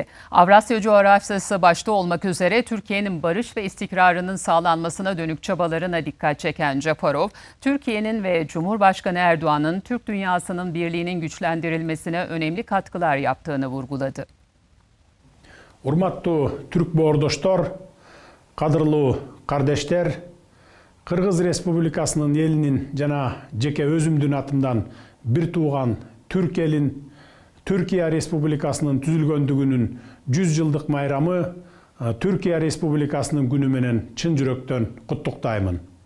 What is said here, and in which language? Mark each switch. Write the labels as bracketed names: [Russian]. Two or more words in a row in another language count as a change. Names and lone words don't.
[Turkish] Avrasya coğrafyası başta olmak üzere Türkiye'nin barış ve istikrarının sağlanmasına dönük çabalarına dikkat çeken Japarov, Türkiye'nin ve Cumhurbaşkanı Erdoğan'ın Türk dünyasının birliğinin güçlendirilmesine önemli katkılar yaptığını vurguladı. [Kyrgyz] Урматтуу Türk боордоштор, кадырлуу кардештер, Кыргыз Республикасынын элинин жана жеке өзүмдүн атымдан бир тууган Түрк элин Түркия Республикасынын түзүлгөндүгүнүн 100 жылдык майрамы Түркия Республикасынын күнү менен чын жүрөктөн куттуктаймын.